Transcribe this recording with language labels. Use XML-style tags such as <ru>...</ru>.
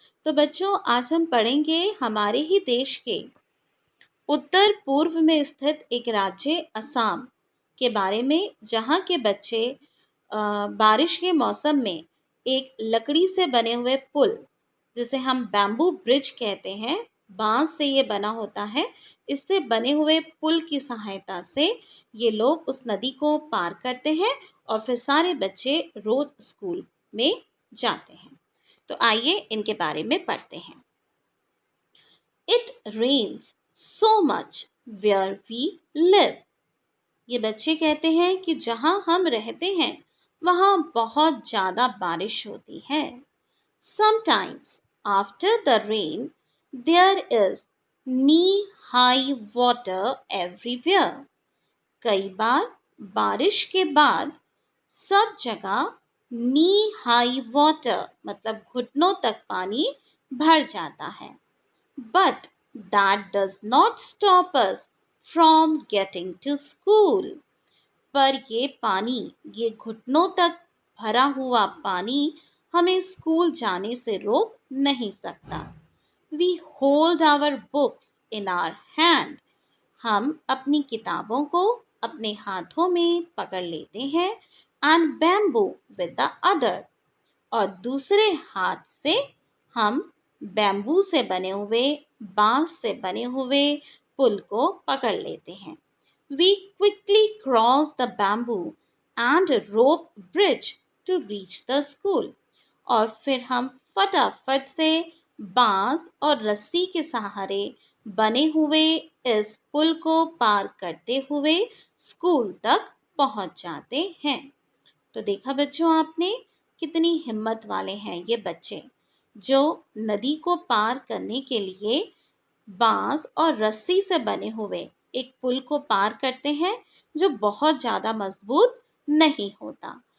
<hi>तो बच्चों, आज हम पढ़ेंगे हमारे ही देश के उत्तर पूर्व में स्थित एक राज्य असम के बारे में, जहाँ के बच्चे बारिश के मौसम में एक लकड़ी से बने हुए पुल, जिसे हम बैम्बू ब्रिज कहते हैं, बांस से ये बना होता है, इससे बने हुए पुल की सहायता से ये लोग उस नदी को पार करते हैं और फिर सारे बच्चे रोज स्कूल में जाते हैं। तो आइए इनके बारे में पढ़ते हैं।</hi> <en>It rains so much where we live.</en> <hi>ये बच्चे कहते हैं कि जहाँ हम रहते हैं वहाँ बहुत ज़्यादा बारिश होती है।</hi> <en>Sometimes after the rain there is knee-high water everywhere.</en> <hi>कई बार बारिश के बाद सब जगह</hi> <en>knee-high water</en> <hi>मतलब घुटनों तक पानी भर जाता है।</hi> <en>But that does not stop us from getting to school.</en> <hi>पर ये पानी, ये घुटनों तक भरा हुआ पानी हमें स्कूल जाने से रोक नहीं सकता।</hi> <en>We hold our books in our hand.</en> <hi>हम अपनी किताबों को अपने हाथों में पकड़ लेते हैं</hi> <en>and bamboo with the other.</en> <hi>और दूसरे हाथ से हम बैम्बू से बने हुए, बांस से बने हुए पुल को पकड़ लेते हैं।</hi> <en>We quickly cross the bamboo and rope bridge to reach the school.</en> <hi>और फिर हम फटाफट से बांस और रस्सी के सहारे बने हुए इस पुल को पार करते हुए स्कूल तक पहुंच जाते हैं। तो देखा बच्चों आपने, कितनी हिम्मत वाले हैं ये बच्चे, जो नदी को पार करने के लिए बांस और रस्सी से बने हुए एक पुल को पार करते हैं जो बहुत ज़्यादा मजबूत नहीं होता।</hi>